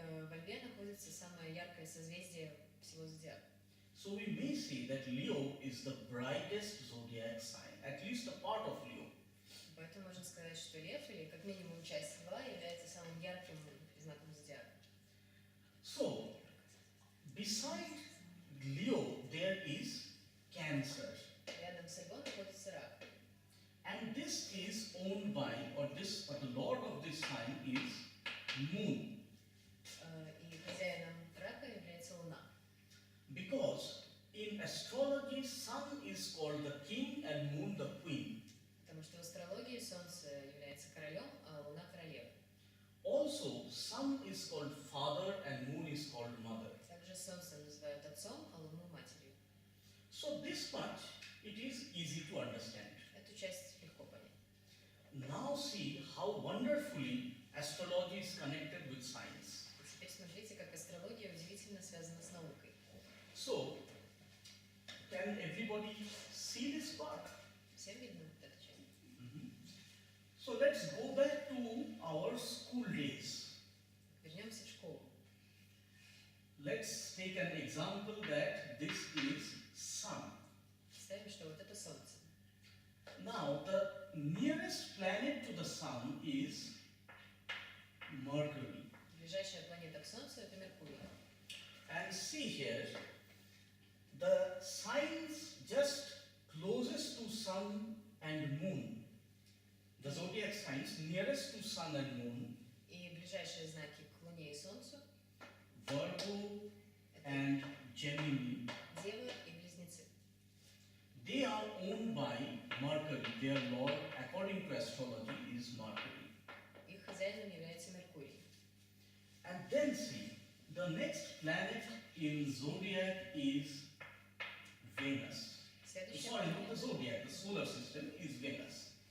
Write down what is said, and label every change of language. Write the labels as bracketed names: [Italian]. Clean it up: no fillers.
[Russian] Во Льве находится самое яркое созвездие всего зодиака. [English] So we may say that Leo is the brightest zodiac sign, at least a part of Leo. [Russian] Поэтому можно сказать, что Лев, или как минимум часть Льва, является самым ярким знаком зодиака. [English] So, beside Leo, there is Cancer. [Russian] Рядом с Львом находится Рак. [English] And this is owned by, or the lord of this sign is Moon. [Russian] И хозяином Рака является Луна. [English] Because in astrology, Sun is called the king and Moon the queen. [Russian] Потому что в астрологии Солнце является королем, а Луна королевой. [English] Also, Sun is called father and Moon is called mother. [Russian] Также Солнце называют отцом, а Луну матерью. [English] So this much it is easy to understand. [Russian] Эту часть легко понять. [English] Now see how wonderfully astrology is connected with science. [Russian] Теперь смотрите, как астрология удивительно связана с наукой. [English] So, can everybody see this part? [Russian] Всем видно вот эту часть? [English] So let's go back to our school days. [Russian] Вернемся в школу. [English] Let's take an example that this is Sun. [Russian] Представим, что вот это Солнце. [English] Now the nearest planet to the Sun is Mercury. [Russian] Ближайшая планета к Солнцу это Меркурий. [English] And see here, the signs just closest to Sun and Moon, the zodiac signs nearest to Sun and Moon, [Russian] И ближайшие знаки к Луне и Солнцу [English] Virgo [Russian] это [English] and Gemini, [Russian] Дева и Близнецы. [English] they are owned by Mercury. Their lord, according to astrology, is Mercury. [Russian] Их хозяином является Меркурий. [English] And then see, the next planet in zodiac is Venus. [Russian] Следующая [English] Sorry, not the [Russian] планета, [English] zodiac, the solar system is Venus.